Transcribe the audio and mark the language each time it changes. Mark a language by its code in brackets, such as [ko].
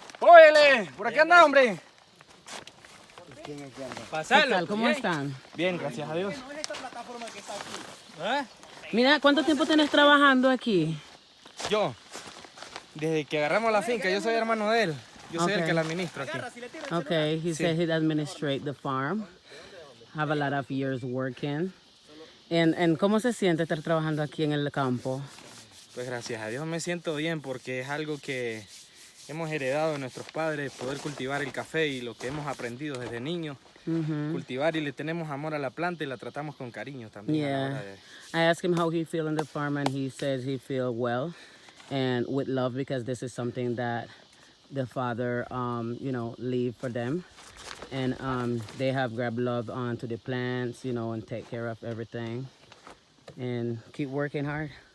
[es] ¡Óyele! Por aquí anda, hombre. ¿Qué Pasalo. tal? ¿Cómo bien. están? Bien, gracias a Dios. ¿Ah? Mira, ¿cuánto tiempo tenés trabajando aquí? Yo, desde que agarramos la finca, yo soy hermano de él. Yo soy el [en] Okay. [es] que la administro aquí. [en] Okay, he said he'd administrate the farm. Have a lot of years working. [es] And ¿cómo se siente estar trabajando aquí en el campo? Pues gracias a Dios me siento bien porque es algo que hemos heredado de nuestros padres, poder cultivar el café y lo que hemos aprendido desde niños. Cultivar y le tenemos amor a la planta y la tratamos con cariño también. A la hora [en] Yeah. [es] de... [en] I asked him how he feel in the farm and he says he feel well and with love because this is something that the father, you know, leave for them. And they have grabbed love onto the plants, you know, and take care of everything and keep working hard.